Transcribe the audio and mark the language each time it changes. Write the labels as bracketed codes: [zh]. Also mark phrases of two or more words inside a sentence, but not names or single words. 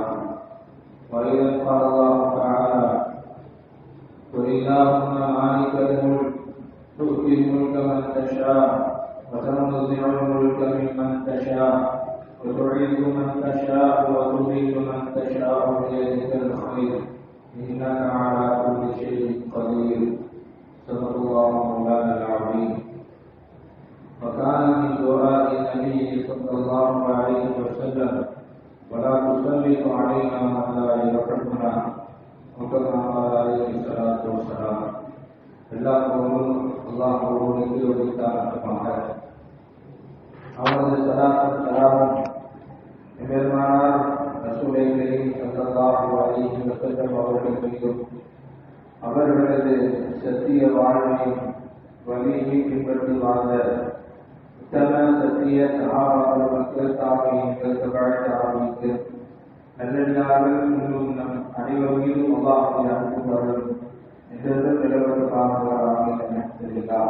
[ar] وإذا قال الله تعالى: قل اللهم مالك الملك تؤتي الملك من تشاء وتنزع الملك ممن تشاء وتعز من تشاء وتذل من تشاء بيدك الخير إنك على كل شيء قدير. صدق الله مولانا العظيم. وكان من دعاء النبي صلى الله عليه وسلم: ولا تسلط علينا من لا يرحمنا وكما قال عليه الصلاة والسلام. [ta] எல்லா புகழும் அல்லாஹ் ஒருவனுக்கு உரித்தானதாக. அவரது ஸலாத்தும் ஸலாமும் பெருமானார் ரசூலை கரீம் ஸல்லல்லாஹு அலைஹி வஸல்லம் அவர்கள் மீதும், அவர்களது சத்திய வாழ்வையும் வழியை பின்பற்றி வாழ்ந்த உத்தம சத்திய சஹாபாக்கள், மக்கள், தாபியீன்கள், தபஅ-தாபியீன்கள், நல்லடியார்கள் இன்னும் நம் அனைவர் மீதும் அல்லாஹ்வுடைய அன்பும் அருளும் என்றென்றும் நிலவரமாக தெரிவித்தார்.